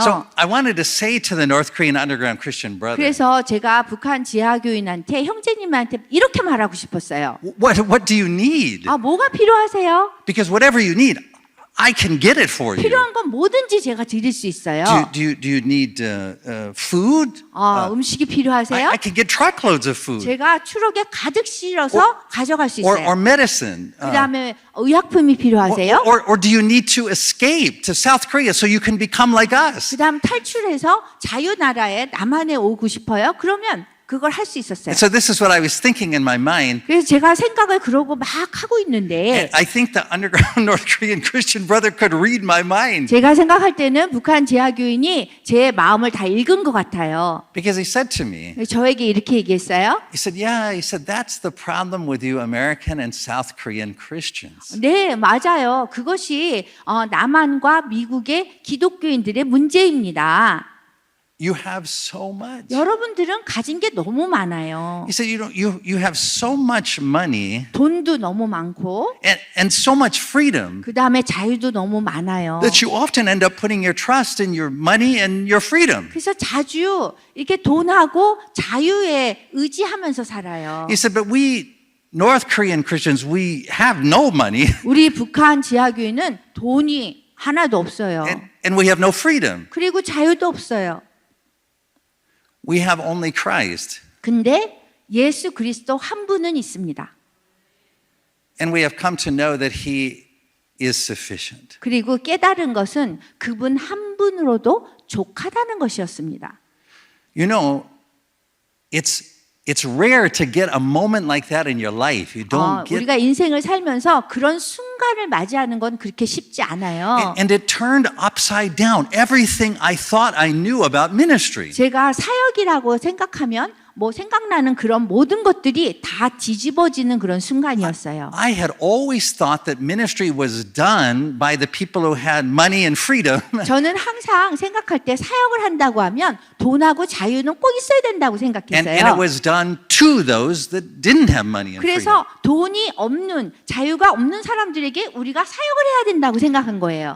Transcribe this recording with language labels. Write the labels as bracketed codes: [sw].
[en] So I wanted to say to the North Korean underground Christian brother, [ko] 그래서 제가 북한 지하교인한테 형제님한테 이렇게 말하고 싶었어요. [en] what do you need? [ko] 뭐가 필요하세요? [en] Because whatever you need, I can get it for you. [ko] 필요한 건 뭐든지 제가 드릴 수 있어요. [en] Do you need food? [ko] 음식이 필요하세요? [en] I can get truckloads of food. [ko] 제가 추록에 가득 실어서 가져갈 수 있어요. [en] Or medicine. [ko] 그다음에 의약품이 필요하세요? [en] Or do you need to escape to South Korea so you can become like us? [ko] 그다음 탈출해서 자유 나라에 남한에 오고 싶어요? 그러면 그걸 할 수 있었어요. [en] And so this is what I was thinking in my mind. [ko] 그래서 제가 생각을 그러고 막 하고 있는데 [en] And I think the underground North Korean Christian brother could read my mind. [ko] 제가 생각할 때는 북한 지하교인이 제 마음을 다 읽은 것 같아요. [en] Because he said to me, [ko] 저에게 이렇게 얘기했어요. [en] he said, yeah, he said, that's the problem with you American and South Korean Christians. [ko] 네, 맞아요. 그것이 남한과 미국의 기독교인들의 문제입니다. [en] You have so much. [ko] 여러분들은 가진 게 너무 많아요. [en] He said, you have so much money [ko] 돈도 너무 많고 [en] and so much freedom [ko] 그 다음에 자유도 너무 많아요. [en] that you often end up putting your trust in your money and your freedom. [ko] 그래서 자주 이렇게 돈하고 자유에 의지하면서 살아요. [en] He said, but we North Korean Christians, we have no money [ko] 우리 북한 지하교인은 돈이 하나도 없어요. [en] and we have no freedom. [ko] 그리고 자유도 없어요. [en] We have only Christ. [ko] 근데 예수 그리스도 한 분은 있습니다. [en] And we have come to know that He is sufficient. [ko] 그리고 깨달은 것은 그분 한 분으로도 족하다는 것이었습니다. [en] You know, it's rare to get a moment like that in your life. You don't get. [ko] 우리가 인생을 살면서 그런 순간을 맞이하는 건 그렇게 쉽지 않아요. [en] And it turned upside down everything I thought I knew about ministry. [ko] 제가 사역이라고 생각하면 뭐 생각나는 그런 모든 것들이 다 뒤집어지는 그런 순간이었어요. [en] I had always thought that ministry was done by the people who had money and freedom. [ko] 저는 항상 생각할 때 사역을 한다고 하면 돈하고 자유는 꼭 있어야 된다고 [en] And it [ko] 생각했어요. [en] was done to those that didn't have money and freedom. [ko] 그래서 돈이 없는 자유가 없는 사람들에게 우리가 사역을 해야 된다고 생각한 거예요.